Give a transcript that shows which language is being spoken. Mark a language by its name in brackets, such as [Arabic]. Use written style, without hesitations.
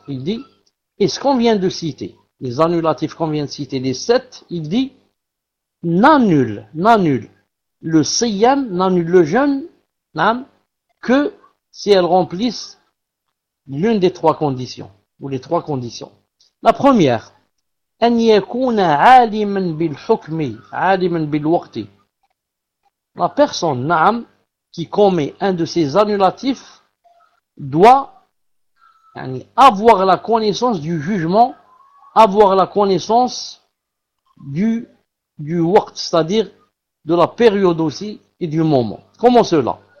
[French] Il dit, et ce qu'on vient de citer, les annulatifs qu'on vient de citer, les sept, il dit, n'annule le siyam n'annule le jeûne, n'am, que si elles remplissent l'une des trois conditions, ou les trois conditions. La première, [Arabic] أن يكون عالما بالحكم عالما بالوقت. [French] La personne, n'am, qui commet un de ces annulatifs doit avoir la connaissance du jugement, avoir la connaissance du waqt, c'est-à-dire de la période aussi et du moment. Comment cela?